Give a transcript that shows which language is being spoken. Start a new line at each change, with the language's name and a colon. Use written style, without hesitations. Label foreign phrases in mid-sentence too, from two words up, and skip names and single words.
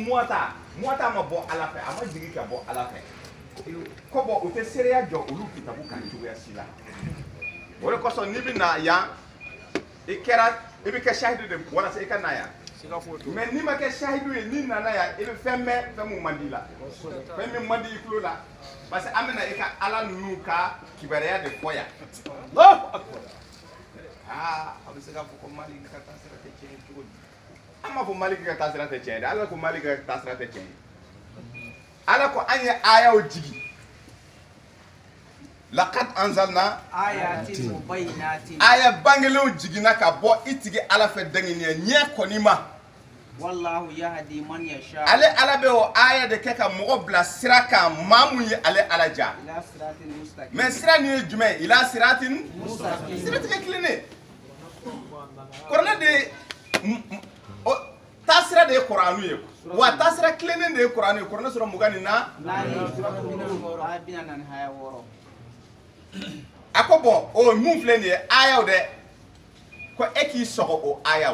Bambara: muwata ma bɔ ala fɛ a ma jigi ka bɔ ala fɛ ko bɔn o tɛ seereya jɔ olu kitabu kan cogoya si la o de kosɔn n'i bɛ na yan i bɛ kɛ sahidu de walasa i ka na yan mais n'i ma kɛ sahidu ye n'i nana yan i bɛ fɛn mɛn fɛn mun man di la fɛn min man di i tulo la
French: parce que
Bambara: an bɛna i ka ala ninnu ka kibaruya de fɔ yan a bɛ se k'a fɔ ko mali ka taa sira tɛ tiɲɛ cogo di an m'a fɔ maliki ka taa sira tɛ tiɲɛ dɛ ala ko maliki ka taa sira tɛ tiɲɛ ala ko an ye ayaw jigi
Arabic: لقد أنزلنا آيات مبينات
Bambara: aya bangelenw jiginna ka bɔ i tigi ala fɛ danginiya ɲɛ kɔni ma
Arabic: والله يهدي من يشاء
Bambara: ale ala bɛ o aya de kɛ ka mɔgɔ bila sira kan maa mun ye ale ala ja
Arabic: إلى صراط مستقيم
Bambara: mais sira nin ye jumɛn
Arabic: إلى صراط mustaqim
Bambara: siratigɛ kilennen kuranɛ de tasira de ye Kur'anu ye wa tasira kilenen de ye Kur'anu ye Kur'an sura 24 ako bon o mun filɛ nin ye ayaw dɛ ko e k'i sɔgɔ o ayaw